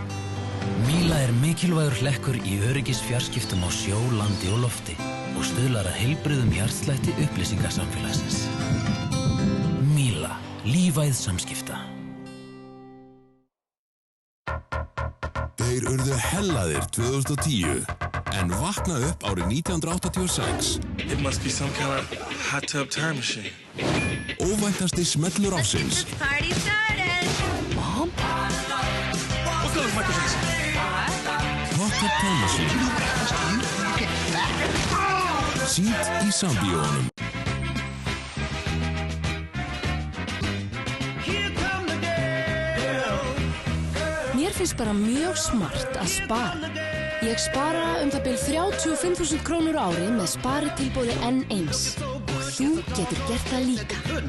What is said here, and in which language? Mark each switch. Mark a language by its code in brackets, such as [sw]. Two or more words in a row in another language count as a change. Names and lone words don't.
[is] Míla er mikilvægur hlekkur í öryggisfjarskiptum á sjó, landi og lofti og stuðlar að heilbrigðum hjartslætti upplýsingasamfélagsins. Míla, lífæð samskipta. Þeir urðu hellaðir 2010, en vakna upp árið 1986. [en] It must be some kind of hot tub time machine. Óvæntasti smellur ársins. Party started! Mom? What's going on, Michael Jackson? Hot tub time machine. [is] Sýnt í sambíónum. Mér finnst bara mjög smart að spara. Ég spara það bil 35.000 krónur á ári með sparitilboði N1 og þú getur gert það líka.